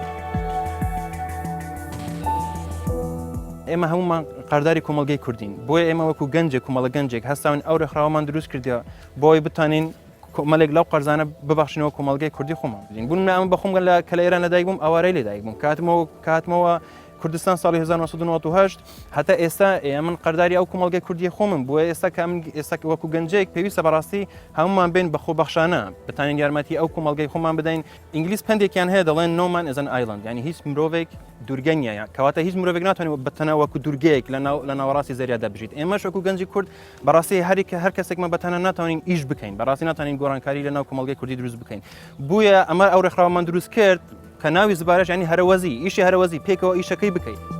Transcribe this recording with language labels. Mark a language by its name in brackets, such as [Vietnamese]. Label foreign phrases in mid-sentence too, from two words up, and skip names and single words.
[Central Kurdish] ئێمە هەمومان قەرداری کۆمەڵگەی کوردین بۆیە ئێمە وەکو گەنجێک کومەڵە گەنجێک هەستاون ئەو ڕێکخراوەمان دروست کردیوە بۆی بتوانین کۆمەڵێک لەو قەرزانە ببەخشینەوە کۆمەڵگەی کوردی خۆمان بدین بوون ئەمە بەخۆم کە لە ئێران لەدایک بووم ئەوارەی لێدایک بووم کاتمەوە کوردستان ساڵی 1998 هەتا ئێستا من قەرداری ئەو کۆمەڵگەی کوردی خۆمم بووە ئێستا کە من ئێستا وەکو گەنجەیەک پێویستە بەڕاستی هەمومان بین بە خۆبەخشانە بتانین یارمەتی ئەو کۆمەڵگەی خۆمان بدەین. ئینگلیس پندێکیان هەیە دەڵێن [English] no man is an island، [Central Kurdish] یعنی هیچ مرۆڤێک دوورگە نییە، کەواتە هیچ مرۆڤێک ناتوانێت بەتەنە وەکو دوورگەیەک لە ناوەڕاستی زەریادا بژیت. ئێمەش وەکو گەنجی کورد بەڕاستی هەر کەسێکمان بەتەنە ناتوانین ئیش بکەین، بەڕاستی ناتوانین گۆڕانکاری لە ناو کۆمەڵگەی کوردی دروست بکەین. بووە ئەمە ئەو ڕێکخراوەمان دروست کرد کە ناوی زبارەش ینی هەرەوەزی، ئیشی هەرەوەزی پێکەوە ئیشەکەی بکەیت.